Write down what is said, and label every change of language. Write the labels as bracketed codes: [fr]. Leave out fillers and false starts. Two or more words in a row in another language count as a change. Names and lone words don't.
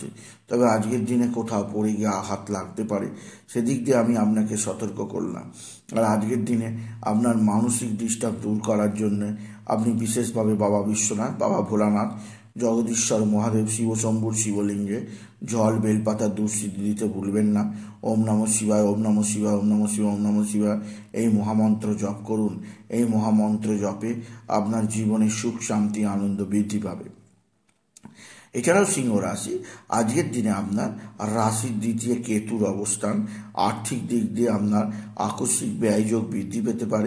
[bn] তবে আজকের দিনে কোথাও পড়ে গিয়ে আঘাত লাগতে পারে, সেদিক দিয়ে আমি আপনাকে সতর্ক করলাম। আর আজকের দিনে আপনার মানসিক ডিস্টার্ব দূর করার জন্য আপনি বিশেষভাবে বাবা বিশ্বনাথ, বাবা ভোলানাথ, জগদীশ্বর মহাদেব, শিবশম্ভুর শিবলিঙ্গে জল বেলপাতা দুঃসিদ্ধি দিতে ভুলবেন না। [sa] ওম নমঃ শিবায়, ওম নমঃ শিবায়, ওম নমঃ শিবায়, ওম নমঃ শিবায় [bn] এই মহামন্ত্র জপ করুন। এই মহামন্ত্র জপে আপনার জীবনে সুখ শান্তি আনন্দ বৃদ্ধি পাবে। এছাড়াও সিংহ রাশি আজকের দিনে আপনার রাশির দ্বিতীয় কেতুর অবস্থান আর্থিক দিক দিয়ে আপনার আকস্মিক ব্যয়যোগ বৃদ্ধি পেতে পারে।